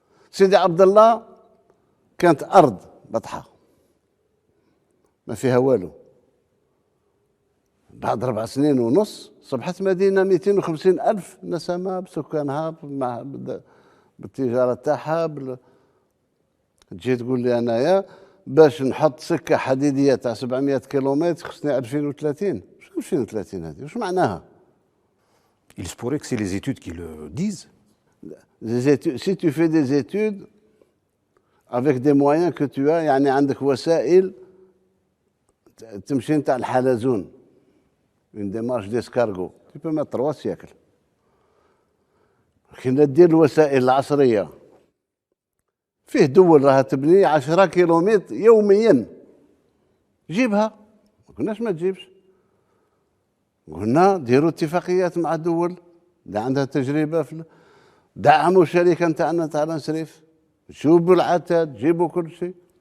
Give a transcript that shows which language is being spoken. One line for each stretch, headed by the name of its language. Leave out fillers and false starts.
Arabic: سيدي عبد الله كانت أرض بطحة ما فيها والو، بعد 4 سنين ونص صبحت مدينة 250 ألف نسمة بسكانها بالتجارة تاعها. تجي تقول لي أنايا باش نحط سكة حديدية تاع 700 كيلومتر خصني 2030. شنو 2030 هذه؟ واش معناها؟
French: Il se pourrait que c'est les études qui le disent. Si tu fais des études avec des moyens que tu as،
Arabic: يعني عندك وسائل تمشي نتاع الحلزون،
French: une démarche d'escargot، tu peux mettre 3 siècles.
Arabic: لكن دير الوسائل العصرية. فيه دول راها تبني 10 كيلومتر يوميا، جيبها. ما قلناش ما تجيبش، قلنا ديروا اتفاقيات مع الدول اللي عندها تجربة دعموا الشركة نتاعنا تاع الانسريف، شوفوا العتاد، جيبوا كل شيء.